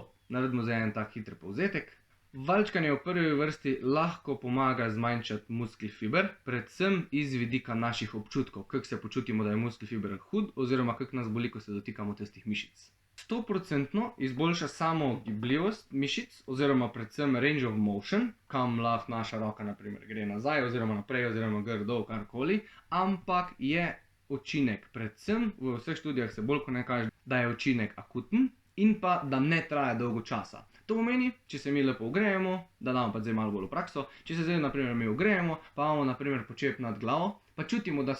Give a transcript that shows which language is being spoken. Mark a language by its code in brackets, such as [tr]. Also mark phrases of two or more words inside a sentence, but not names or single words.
[sl] Naredimo zdaj en tak hiter povzetek. Valčkanje v prvi vrsti lahko pomaga zmanjšati [en] muskel fiber, [sl] predvsem iz vidika naših občutkov, kako se počutimo, da je [en] muskel fiber [sl] hud, oziroma kako nas boli, ko se dotikamo tistih mišic. 100% izboljša samo gibljivost mišic, oziroma predvsem [en] range of motion, [sl] kam lahko naša roka naprimer gre nazaj, oziroma naprej, oziroma gor dol, karkoli, ampak je učinek, predvsem v vseh študijah se bolj kot ne kaže, da je učinek akuten in pa da ne traja dolgo časa. To pomeni, če se mi lepo ogrejemo, da damo pa zdaj malo bolj v prakso, če se zdaj naprimer mi ogrejemo, pa imamo naprimer počep nad glavo, pa čutimo, da